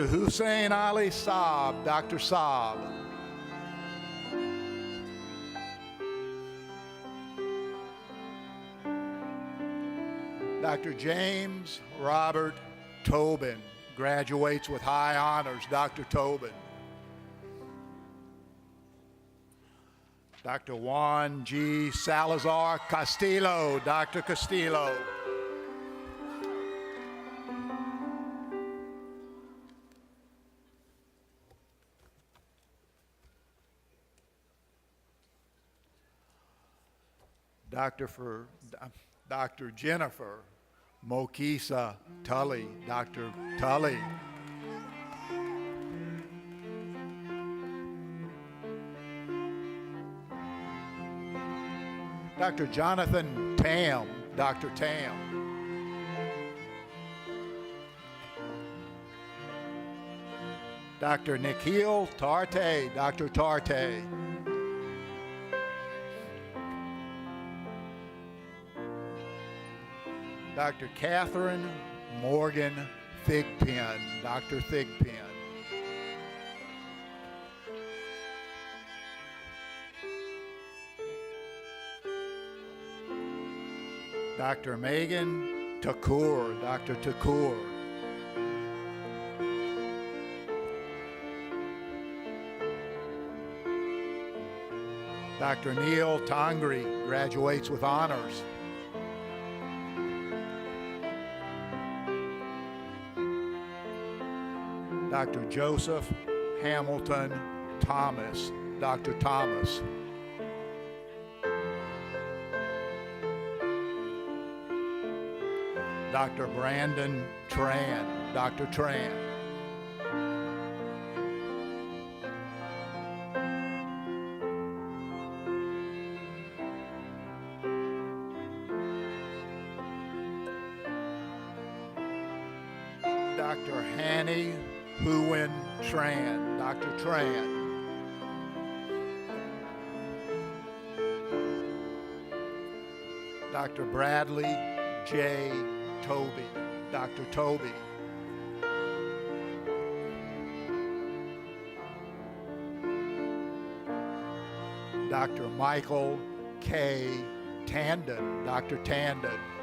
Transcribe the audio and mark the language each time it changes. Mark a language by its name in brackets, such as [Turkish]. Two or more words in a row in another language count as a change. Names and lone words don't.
[English] Hussein Ali Saab. Dr. Saab. Dr. James Robert Tobin graduates with high honors. Dr. Tobin. Dr. Juan G. Salazar Castillo. Dr. Castillo. Dr. Jennifer Mokisa Tully. Dr. Tully. Dr. Jonathan Tam. Dr. Tam. Dr. Nikhil Tarte. Dr. Tarte. Dr. Catherine Morgan Thigpen. Dr. Thigpen. Dr. Megan Takur. Dr. Takur. Dr. Neil Tangri graduates with honors. Dr. Joseph Hamilton Thomas. Dr. Thomas. Dr. Brandon Tran. Dr. Tran. Dr. Hanny Huyen Tran. Dr. Tran. Dr. Bradley J. Toby. Dr. Toby. Dr. Michael K. Tandon. Dr. Tandon.